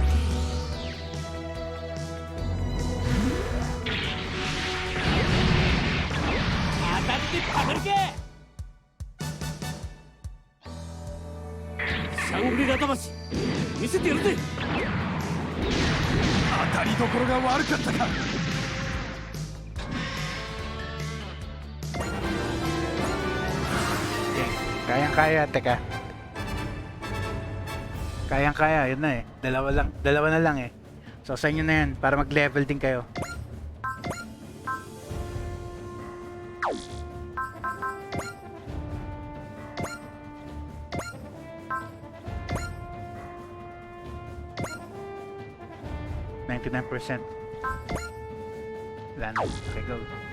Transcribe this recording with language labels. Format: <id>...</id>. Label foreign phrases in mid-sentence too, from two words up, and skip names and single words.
<ja>当たってたまるか。シャングリラ魂見せてやるぜ。当たりどころが悪かったか。</ja> <tl>Kayang-kaya, teka. Kayang-kaya, yun na eh. Dalawa na lang eh. So sa inyo na yan, para mag-level din kayo. %. Wala na.</tl> <en>Okay, go.</en>